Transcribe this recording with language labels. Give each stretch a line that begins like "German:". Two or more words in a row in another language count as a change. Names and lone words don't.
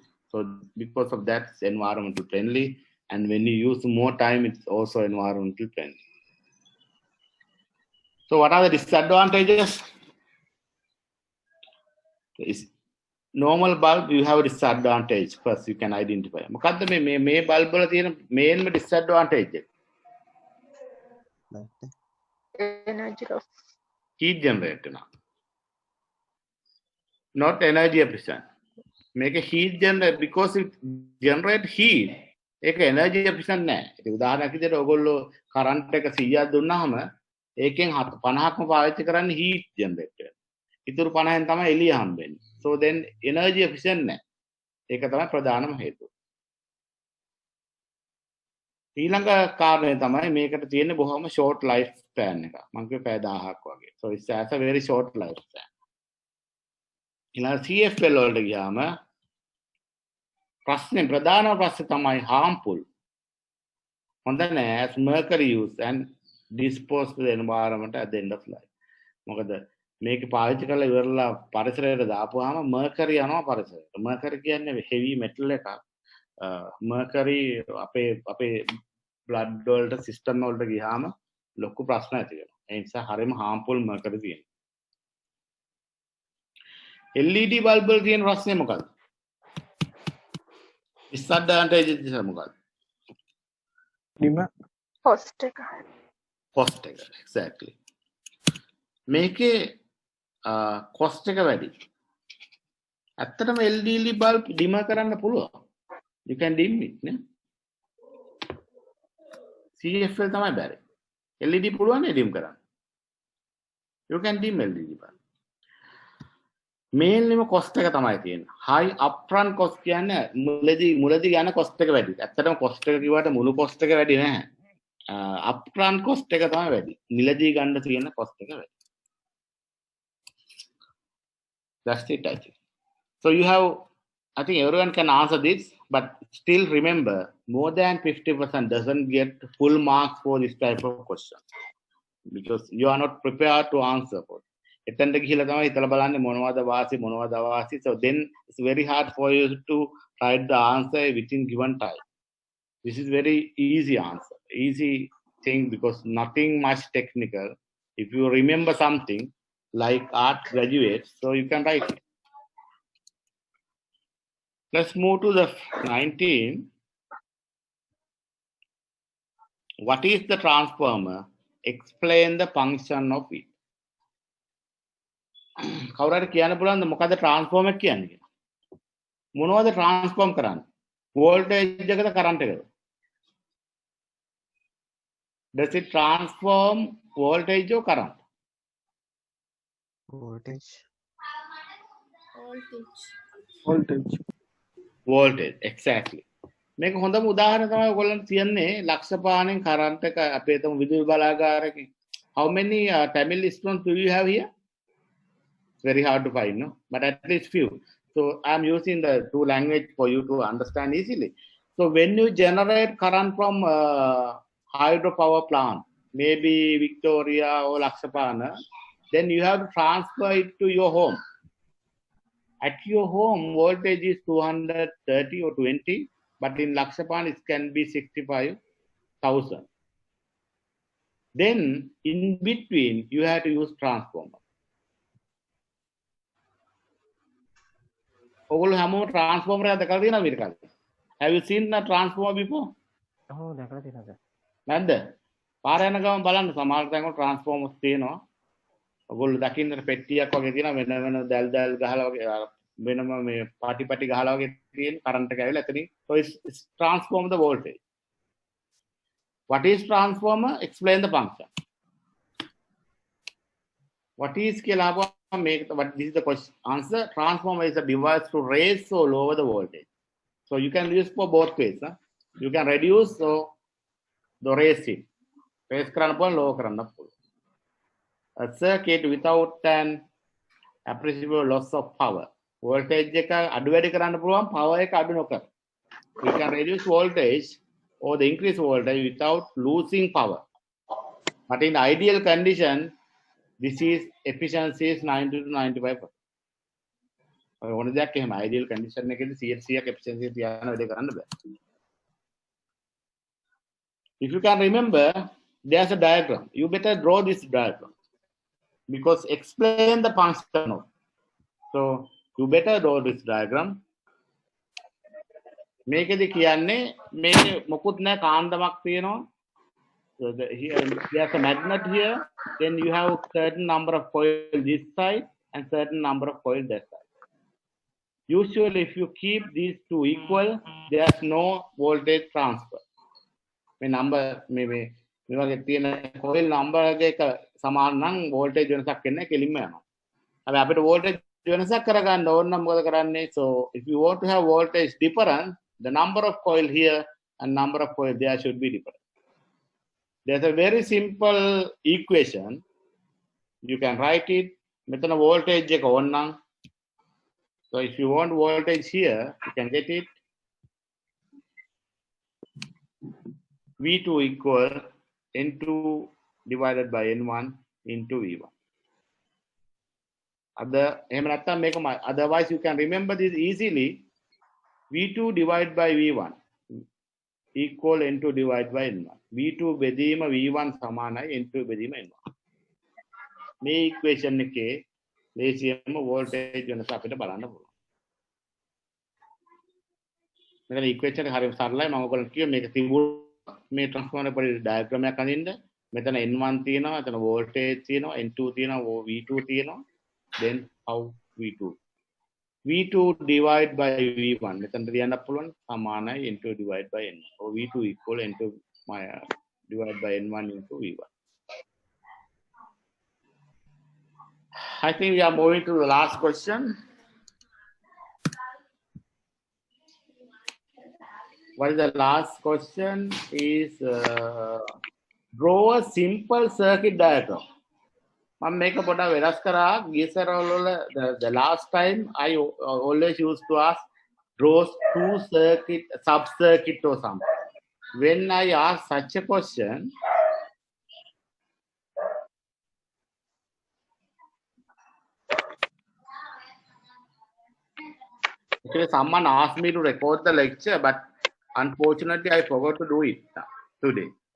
English: So because of that, it's environmental friendly. And when you use more time, it's also environmental friendly. So what are the disadvantages? Is normal bulb you have a disadvantage. First you can identify.
Sinhala: මොකද්ද මේ bulb වල තියෙන
English: main disadvantage
Sinhala: එක?
English: Energy loss. Heat generator now. Not energy efficient. Make a heat generate because it generate heat.
Sinhala: ඒක
English: energy efficient
Sinhala: නෑ. ඒක උදාහරණයක් විදිහට ඔයගොල්ලෝ current එක 100ක් දුන්නාම ඒකෙන් 50ක්ම පාවිච්චි කරන්නේ
English: heat generator.
Sinhala: ඉතුරු 50න් තමයි එළිය හම්බෙන්නේ.
English: So then energy efficient
Sinhala: නෑ. ඒක තමයි ප්‍රධානම හේතුව. ඊළඟ කාරණය තමයි මේකට තියෙන බොහොම
English: short life span
Sinhala: එක. මම කිව්ව පැය 1000ක් වගේ.
English: So it has a very short life span.
Sinhala: ඊළඟ CFL වලට ගියාම ප්‍රධාන ප්‍රශ්නේ තමයි harmful. හොඳ නෑ
English: as mercury use and dispose to the environment at the end of life.
Sinhala: මොකද මේක පාවිච්චි කරලා ඉවරලා පරිසරයට දාපුවාම mercury යනවා පරිසරයට. mercury කියන්නේ
English: heavy metal
Sinhala: එකක්. mercury අපේ blood වලට system වලට ගියාම ලොකු ප්‍රශ්න ඇති වෙනවා. ඒ නිසා හරියම
English: harmful mercury
Sinhala: තියෙනවා.
English: LED bulb
Sinhala: වල තියෙන ප්‍රශ්නේ මොකක්ද? disadvantages මොකක්ද? Cost එක. cost එක exactly. මේකේ cost එක වැඩි. ඇත්තටම
English: LED bulb dim
Sinhala: කරන්න පුළුවන්.
English: You can dim it
Sinhala: නේ. CFL තමයි බැරි. LED පුළුවන් නේ dim කරන්න.
English: You can dim LED bulb.
Sinhala: මේන්ලිම cost එක තමයි තියෙන්නේ.
English: high upfront cost
Sinhala: කියන්නේ මුලදී ගන්න cost එක වැඩි. ඇත්තටම cost එක කිව්වට මුළු cost එක වැඩි නැහැ.
English: upfront cost
Sinhala: එක තමයි වැඩි. මිලදී ගන්න තියෙන cost එක වැඩි.
English: That's it, I think. So you have, I think everyone can answer this, but still remember, more than 50% doesn't get full marks for this type of question because you are not prepared to answer for it.
Sinhala: එතනට ගිහිලා තමයි හිතලා බලන්නේ මොනවද වාසි.
English: So then it's very hard for you to write the answer within given time. This is very easy answer, easy thing because nothing much technical. If you remember something like art graduates, so you can write it. Let's move to the 19. What is the transformer? Explain the function of it.
Sinhala: කවුරු හරි කියන්න පුළුවන්ද මොකද transformer කියන්නේ කියලා? මොනවද transform කරන්නේ? voltage එකද current එකද?
English: Does it transform voltage or current? Voltage. Voltage, exactly.
Sinhala: මේක හොඳම උදාහරණය තමයි ඔයගොල්ලන් කියන්නේ ලක්ෂ පානෙන් කරන්ට් එක අපේ තම විදුලි බලාගාරකේ.
English: How many Tamil students do you have here? It's very hard to find, no? But at least few. So I'm using the two language for you to understand easily. So when you generate current from hydropower plant, maybe Victoria or Lakshapana, then you have to transfer it to your home. At your home, voltage is 230 or 20, but in Lakshapana it can be 65,000. Then in between, you have to use transformer.
Sinhala: ඔගොල්ලෝ හැමෝම transformer එක දැකලා තියෙනවද මේක?
English: Have you seen a transformer before?
Sinhala: ඔව් දැකලා තියෙනවා සර්. නැද්ද? පාර යන ගමන් බලන්න සමහර තැන්වල transformers තියෙනවා. ඔගොල්ලෝ දකින්නට පෙට්ටියක් වගේ තියෙනවා වෙන වෙන දැල් ගහලා වගේ වෙනම මේ පාටි ගහලා වගේ තියෙන කරන්ට් එක ඇවිල්ලා එතනින්.
English: So it's transform the voltage. What is transformer? Explain the function. What is කියලා make what this is the question answer. Transformer is a device to raise or lower the voltage. So you can use for both ways. Huh? You can reduce or the raise it.
Sinhala: Raise කරන්න පුළුවන් lower කරන්න පුළුවන්.
English: A circuit without an appreciable loss of power.
Sinhala: Voltage එක අඩු වැඩි කරන්න පුළුවන් power එක අඩු නොකර.
English: You can reduce voltage or the increase voltage without losing power. But in ideal condition, this is efficiency is 90 to 95%.
Sinhala: ඕන දෙයක් එහෙම
English: ideal condition
Sinhala: එකේදී 100% efficiency තියාගෙන වැඩ කරන්න බෑ.
English: If you can remember, there's a diagram. You better draw this diagram because explain the function of. So you better draw this diagram.
Sinhala: මේකෙදි කියන්නේ මේකේ මොකුත් නැහැ කාන්දමක් තියෙනවා.
English: So here there's a magnet here. Then you have certain number of coils this side and certain number of coils that side. Usually, if you keep these two equal, there's no voltage transfer.
Sinhala: මේ number මේ වගේ තියෙන
English: coil number
Sinhala: එක සමාන නම් voltage වෙනසක් වෙන්නේ කෙලින්ම යනවා. හැබැයි අපිට voltage වෙනසක් කරගන්න ඕන නම් මොකද කරන්නේ?
English: So if you want to have voltage difference, the number of coil here and number of coil there should be different. There's a very simple equation. You can write it.
Sinhala: මෙතන voltage එක ඕන නම්.
English: So if you want voltage here, you can get it. V2 equal N2 divided by N1 into V1. Otherwise, you can remember this easily. V2 divided by V1 equal N2 divided by N1.
Sinhala: V2 බෙදීම V1 සමානයි N2 බෙදීම N1. මේ equation එකේ ලේසියම voltage වෙනස අපිට බලන්න පුළුවන්. මෙතන equation එක හරියට සරලයි. මම ඔයගොල්ලන්ට කිව්වා මේක තිබුණා මේ transformer පොඩි diagram එකක් අඳින්න. මෙතන N1 තියෙනවා, එතන voltage තියෙනවා, N2 තියෙනවා, V2 තියෙනවා.
English: Then how V2? V2 divide by V1.
Sinhala: මෙතන ලියන්න පුළුවන් සමානයි N2
English: divide by
Sinhala: N1.
English: So V2 equal N2 divide by N1 into V1. I think we are moving to the last question. What is the last question? Is draw a simple circuit diagram.
Sinhala: මම මේක පොඩ්ඩක් වෙනස් කරා.
English: ගියසරවල the last time I always used to ask draw two circuit sub circuit or something. When I ask such a question, actually someone asked me to record the lecture, but unfortunately I forgot to do it today.